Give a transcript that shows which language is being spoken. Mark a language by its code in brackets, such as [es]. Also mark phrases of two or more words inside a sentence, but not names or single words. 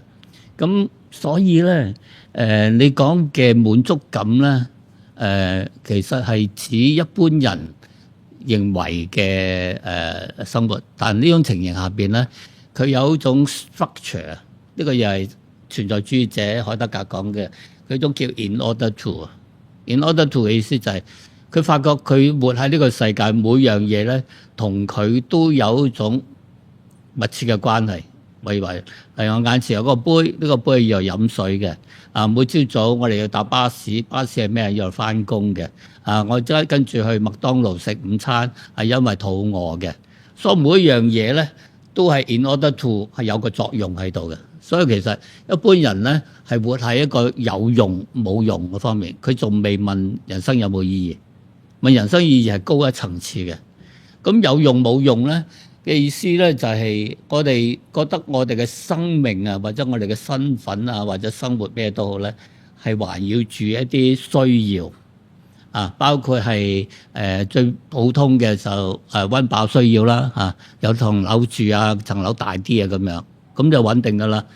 [yue] 咁所以咧，你講嘅滿足感咧，其實係指一般人認為嘅生活，但呢種情形下邊咧，佢有一種 structure， 呢個又係存在主義者海德格講嘅，佢種叫 [en] in order to。 in order to [yue] 嘅意思就係佢發覺佢活喺呢個世界，每樣嘢咧同佢都有一種密切嘅關係。例如我眼前有個杯，呢個杯係要飲水嘅。每朝早我哋要搭巴士，巴士係咩？要翻工嘅。我跟住去麥當勞食午餐，係因為肚餓嘅。所以每一樣嘢咧都係 [en] in order to [yue] 係有個作用喺度嘅。所以其實一般人咧係活喺一個有用冇用嘅方面，佢仲未問人生有冇意義。問人生意義係高一層次嘅。咁有用冇用咧嘅意思咧，就係我哋覺得我哋嘅生命啊，或者我哋嘅身份啊，或者生活咩都好咧，係環繞住一啲需要啊，包括係最普通嘅就溫飽需要啦，有層樓住啊，層樓大啲啊咁樣，咁就穩定噶啦。